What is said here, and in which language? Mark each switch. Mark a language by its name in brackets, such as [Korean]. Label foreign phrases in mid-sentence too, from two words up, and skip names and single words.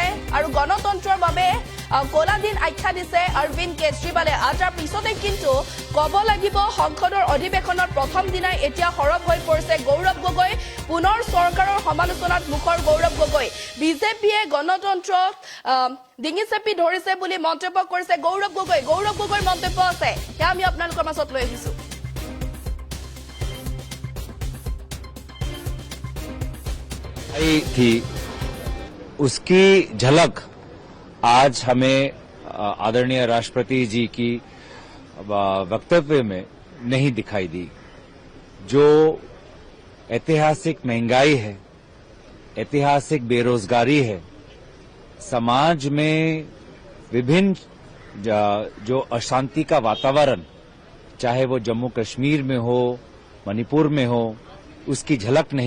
[Assamese] আৰু গণতন্ত্ৰৰ বাবে কলা দিন আখ্যা দিছে অৰবিন্দ কেজৰিৱালে তাৰ পিছতে কিন্তু ক'ব লাগিব সংসদৰ অধিৱেশনৰ প্ৰথম দিনাই এতিয়া হৰপ হৈ পৰিছে গৌৰৱ গগৈ পুনৰ চৰকাৰৰ সমালোচনাত মুখৰ গৌৰৱ গগৈ বিজেপিয়ে গণতন্ত্ৰক ডিঙি চেপি ধৰিছে বুলি মন্তব্য কৰিছে গৌৰৱ গগৈৰ মন্তব্য আছে সেয়া আমি আপোনালোকৰ মাজত লৈ আহিছো [Hindi] थी उसकी झलक आज हमें आदरणीय राष्ट्रपति जी की वक्तव्य में नहीं दिखाई दी जो ऐतिहासिक महंगाई है ऐतिहासिक बेरोजगारी है समाज में विभिन्न जो अशांति का वातावरण चाहे वो जम्मू कश्मीर में हो मणिपुर में हो उसकी झलक नहीं